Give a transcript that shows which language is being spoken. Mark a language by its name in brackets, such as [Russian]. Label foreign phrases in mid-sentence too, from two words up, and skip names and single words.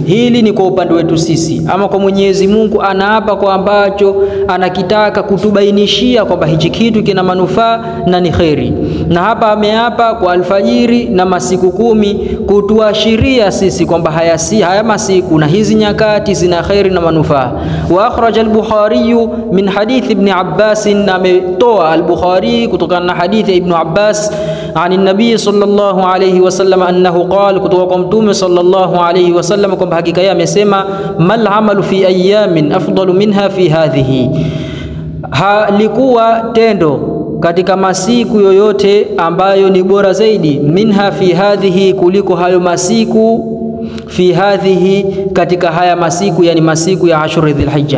[Swahili] Hili ni kwa upande wetu sisi. Ama kwa Mwenyezi Mungu anaapa kwa ambacho anakitaka kutubainishia kwamba hichi kitu kina manufaa na ni khairi. Na hapa ameapa kwa alfajiri na masiku 10 kutuashiria sisi kwamba haya masiku na hizi nyakati zina khairi na manufaa. [Arabic] وأخرج البخاري من حديث ابن عباس, [Swahili] na ametoa al-Bukhari kutokana na hadithi ya Ibn Abbas [Arabic] عن النبي صلى الله عليه وسلم أنه قال, [Swahili] kutoka kwa mtume [Arabic] صلى الله عليه وسلم [Swahili] kwamba hakika yeye amesema, [Arabic] ما العمل في أيام أفضل منها في هذه, [Swahili] halikuwa tendo katika masiku yoyote ambayo ni bora zaidi, [Arabic] منها في هذه, [Swahili] kuliko hayo masiku, [Arabic] في هذه, [Swahili] katika haya masiku, yani masiku ya [Arabic] عشر ذي الحجة.